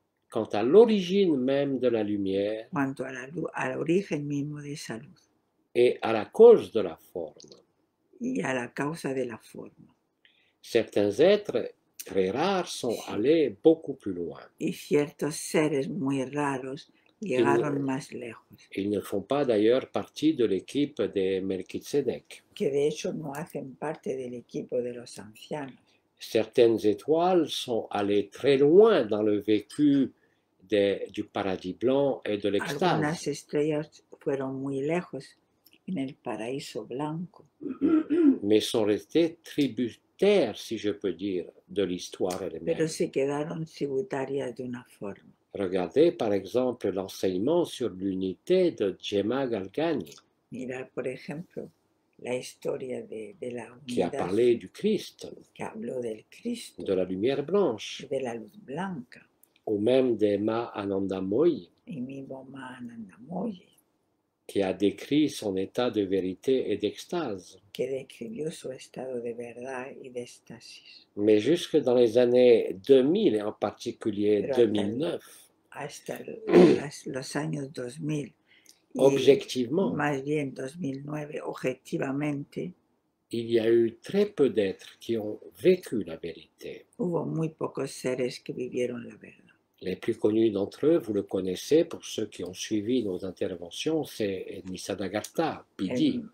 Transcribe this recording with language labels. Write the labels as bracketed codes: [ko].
[fr] quant à l'origine même de la lumière [es] cuanto al origen mismo de esa luz [fr] et à la cause de la forme. [es] y a la causa de la forma. [fr] Certains êtres très rares sont allés beaucoup plus loin. [es] Y ciertos seres muy raros llegaron más lejos, [fr] Ils ne font pas d'ailleurs partie de l'équipe des Melchizedek. [es] que de hecho no hacen parte del equipo de los ancianos. [fr] Certaines étoiles sont allées très loin dans le vécu du paradis blanc et de l'extase. [es] Algunas estrellas fueron muy lejos en el paraíso blanco, [fr] Mais sont restées tributaires, si je peux dire, de l'histoire elle-même. [es] pero se quedaron tributarias de una forma. [fr] Regardez par exemple l'enseignement sur l'unité de Gemma Galgani, [es] Mirar, por ejemplo, la historia de la [fr] qui a [es] unidad [fr] parlé du Christ, [es] que habló del Cristo, [fr] de la lumière blanche. [es] de la luz blanca. [fr] ou même des Mahanandamoy, [es] y mismo Mahanandamoy, [fr] qui a décrit son état de vérité et d'extase. [es] que describió su estado de verdad y de éxtasis. [fr] Mais jusque dans les années 2000, et en particulier [es] Pero 2009, hasta los años 2000 y [fr] objectivement, [es] más bien 2009, objetivamente, [fr] il y a eu très peu d'êtres qui ont vécu la vérité. [es] hubo muy pocos seres que vivieron la verdad. [fr] Les plus connus d'entre eux, vous le connaissez, pour ceux qui ont suivi nos interventions, c'est Nisargadatta, Pidi,